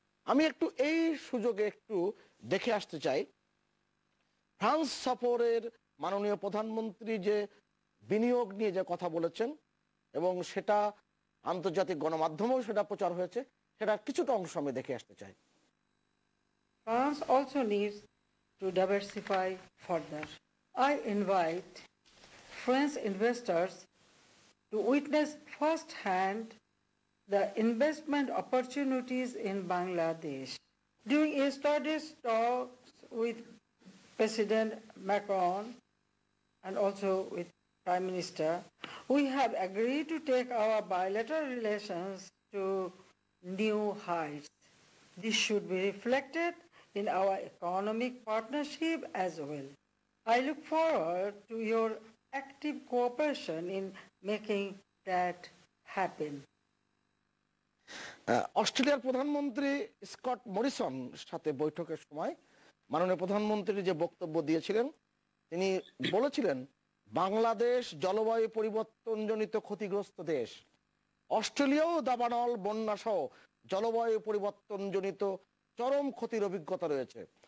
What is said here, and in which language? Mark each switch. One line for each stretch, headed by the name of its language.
Bangla: আমি একটু এই সুযোগে একটু দেখে আসতে চাই ফ্রান্স সফরের মাননীয় প্রধানমন্ত্রী যে বিনিয়োগ নিয়ে যে কথা বলেছেন, এবং সেটা আন্তর্জাতিক গণমাধ্যমেও সেটা প্রচার হয়েছে, সেটা কিছুটা অংশ আমি দেখে আসতে চাই।
English: France also needs to diversify further. I invite French investors to witness firsthand the investment opportunities in Bangladesh. During yesterday's talks with President Macron and also with Prime Minister, we have agreed to take our bilateral relations to new heights. This should be reflected in our economic partnership as well. I look forward to your active cooperation in making that happen.
Bangla: অস্ট্রেলিয়ার প্রধানমন্ত্রী Scott Morrison সাথে বৈঠকের সময় মাননীয় প্রধানমন্ত্রী যে বক্তব্য দিয়েছিলেন, তিনি বলেছিলেন বাংলাদেশ জলবায়ু পরিবর্তনজনিত ক্ষতিগ্রস্ত দেশ, অস্ট্রেলিয়াও দাবানল বন্যা সহ জলবায়ু পরিবর্তনজনিত চরম ক্ষতির অভিজ্ঞতা রয়েছে।